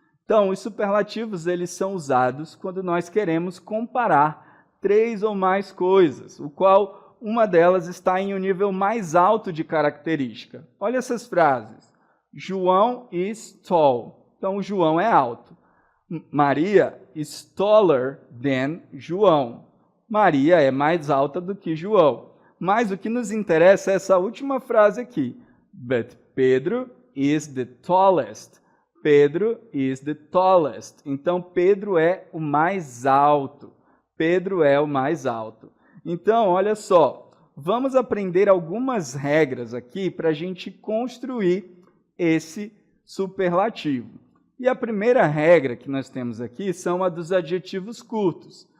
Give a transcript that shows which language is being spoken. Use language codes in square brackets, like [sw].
[pt] Então, os superlativos eles são usados quando nós queremos comparar 3 ou mais coisas, o qual uma delas está em um nível mais alto de característica. Olha essas frases. [en] João is tall. [pt] Então, o João é alto. [en] Maria is taller than João. [pt] Maria é mais alta do que João. Mas o que nos interessa é essa última frase aqui. [en] But Pedro is the tallest. Pedro is the tallest. [pt] Então, Pedro é o mais alto. Pedro é o mais alto. Então, olha só. Vamos aprender algumas regras aqui para a gente construir esse superlativo. E a primeira regra que nós temos aqui são a dos adjetivos curtos.